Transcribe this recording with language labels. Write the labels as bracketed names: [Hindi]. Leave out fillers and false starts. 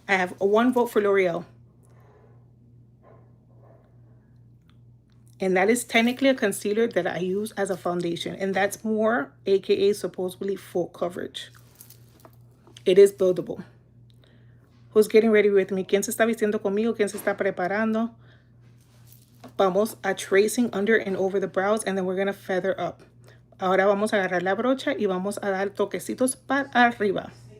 [English] I have 1 vote for L'Oreal. And that is technically a concealer that I use as a foundation. And that's more, aka supposedly full coverage. It is buildable. Who's getting ready with me? [Spanish] ¿Quién se está vistiendo conmigo? ¿Quién se está preparando? Vamos a [English] tracing under and over the brows. And then we're going to feather up. [Spanish] Ahora vamos a agarrar la brocha y vamos a dar toquecitos para arriba.